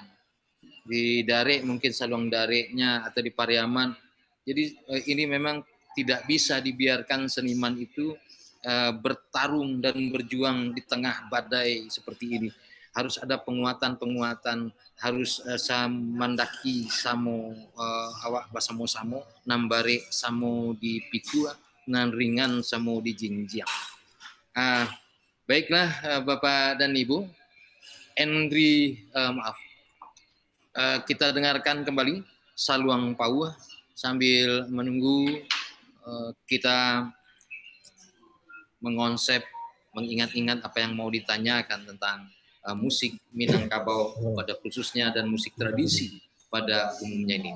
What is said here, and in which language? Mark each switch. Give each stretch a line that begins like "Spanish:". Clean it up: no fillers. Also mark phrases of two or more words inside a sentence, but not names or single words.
Indonesian: Di Dare mungkin saluang dareknya, atau di Pariaman. Jadi ini memang tidak bisa dibiarkan seniman itu bertarung dan berjuang di tengah badai seperti ini. Harus ada penguatan, harus
Minangkabau: mandaki samo awak basamo samo, nambare samo di pikua, nan ringan samo di jinjiang.
Indonesian: Baiklah Bapak dan Ibu, kita dengarkan kembali Saluang Pauh sambil menunggu kita mengonsep, mengingat-ingat apa yang mau ditanyakan tentang musik Minangkabau pada khususnya dan musik tradisi pada umumnya ini.